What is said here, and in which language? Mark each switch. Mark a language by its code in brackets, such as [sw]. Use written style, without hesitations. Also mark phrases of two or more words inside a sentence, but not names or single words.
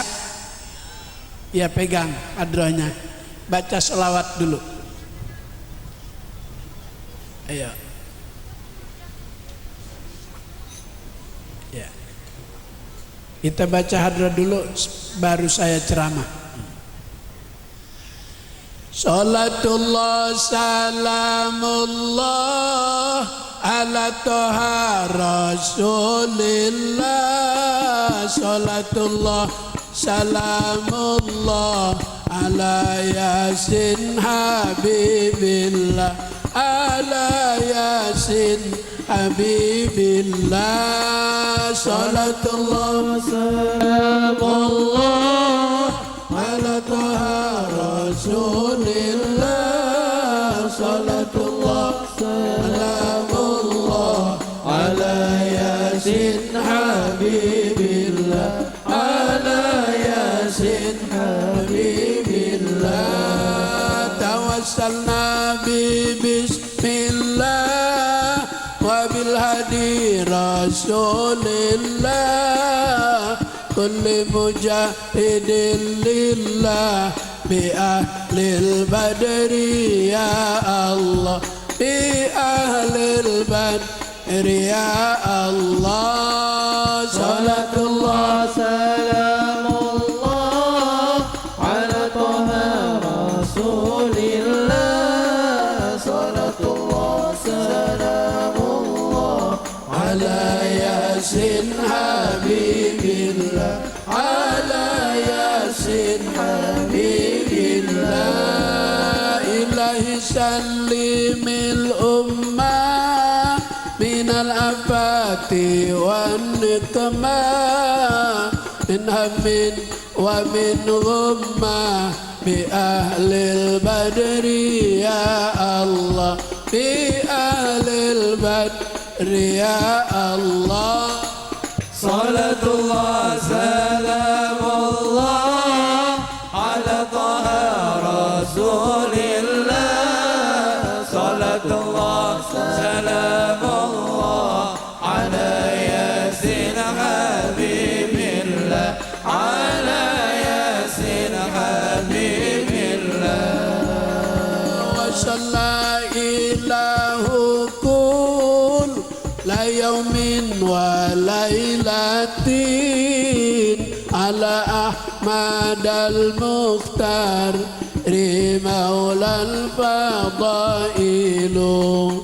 [id] Ya, pegang hadrohnya, baca selawat dulu. Ayo. Ya. Kita baca hadroh dulu baru saya ceramah. [ar] صلاة الله سلام الله على طه رسول الله. صلاة الله سلام الله على يس حبيب الله. على يس حبيب الله. صلاة الله سلام الله على طه رسول الله. صلاة الله سلام الله على يس حبيب الله. على يس حبيب الله. توسلنا ببسم الله وبالهادي رسول الله. كل مجاهد لله بأهل البدر يا الله. بأهل البدر يا الله. صلاة الله سلام الله على طه رسول الله. صلاة الله سلام الله على يس حبيب الله. على يس حبيب الله. إلهي سلم الأمة من الآفات والنقمة من هم ومن غمة بأهل البدر يا الله. بأهل البدر يا الله. صلاة الله سلام الله على طه رسول الله. صلاة الله سلام الله على يس حبيب الله. على يس حبيب الله. وصلى إلهكم لا يوم وليلة على أحمد المختار رماء الفضائل.